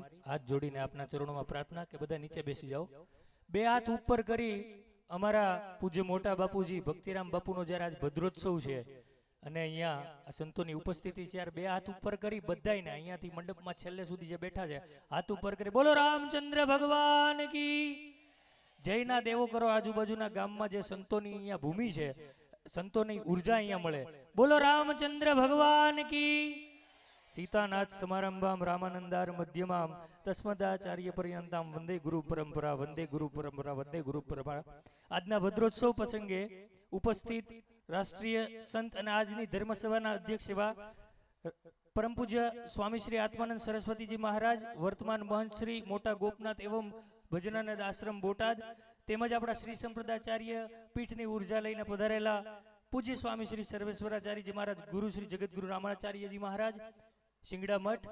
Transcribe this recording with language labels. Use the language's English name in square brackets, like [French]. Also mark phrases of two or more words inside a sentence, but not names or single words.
[Gujarati] હાથ જોડીને આપના ચરણોમાં પ્રાર્થના કે બધા નીચે બેસી જાઓ. બે હાથ ઉપર કરી અમારા પૂજ્ય મોટા બાપુજી ભક્તિરામ બાપુનો જ્યારે આજ ભદ્રોત્સવ છે અને અહીંયા આ સંતોની ઉપસ્થિતિ છે, બે હાથ ઉપર કરી બધાયને અહીંયાથી મંડપમાં છેલ્લે સુધી જે બેઠા છે હાથ ઉપર કરી બોલો રામચંદ્ર [Hindi] भगवान की [Gujarati] જયના દેવો કરો. આજુબાજુના ગામમાં જે સંતોની અહીંયા ભૂમિ છે, સંતોની ઉર્જા અહીંયા મળે. બોલો રામચંદ્ર [Hindi] भगवान की. [Sanskrit] सीतानाथ समारंभाम रामानंदार मध्यमाम तस्मदाचार्य पर्यंताम वंदे गुरु परंपरा वंदे गुरु परंपरा वंदे गुरु परंपरा. [Gujarati] આજના ભદ્રોત્સવ પ્રસંગે ઉપસ્થિત રાષ્ટ્રીય સંત અને આજની ધર્મસભાના અધ્યક્ષ એવા પરમ પૂજ્ય સ્વામી શ્રી આત્માનંદ સરસ્વતીજી મહારાજ, વર્તમાન મહંત શ્રી મોટા ગોપનાથ એવં ભજનાનંદ આશ્રમ બોટાદ, તેમજ આપણા શ્રી સંપ્રદાચાર્ય પીઠની ઉર્જા લઈને પધારેલા પૂજ્ય સ્વામી શ્રી સર્વેશ્વરાચાર્યજી મહારાજ, ગુરુ શ્રી જગતગુરુ રામાચાર્યજી મહારાજ, શિંગડા મઠ,